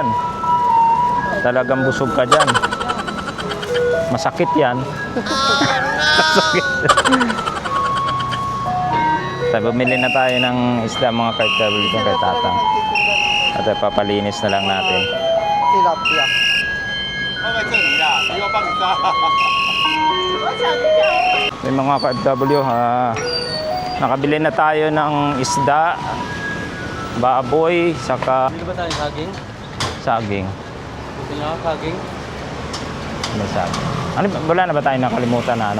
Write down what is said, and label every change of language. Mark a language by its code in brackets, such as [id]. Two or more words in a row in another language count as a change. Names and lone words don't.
[tl] Talagang busog ka dyan. Masakit yan. Masakit. Tayo, bumili na tayo ng isda mga kaibig dito kay Tatang. At papalinis na lang natin. Tilapia. [zh] 放在这里啦，不要放沙。 [tl] May mga ka-FW, nakabili na tayo ng isda, baboy, saka Bili ba tayo saging? saging. Gusto nyo saging? May saging. Ano, wala na ba tayo nakalimutan na ano?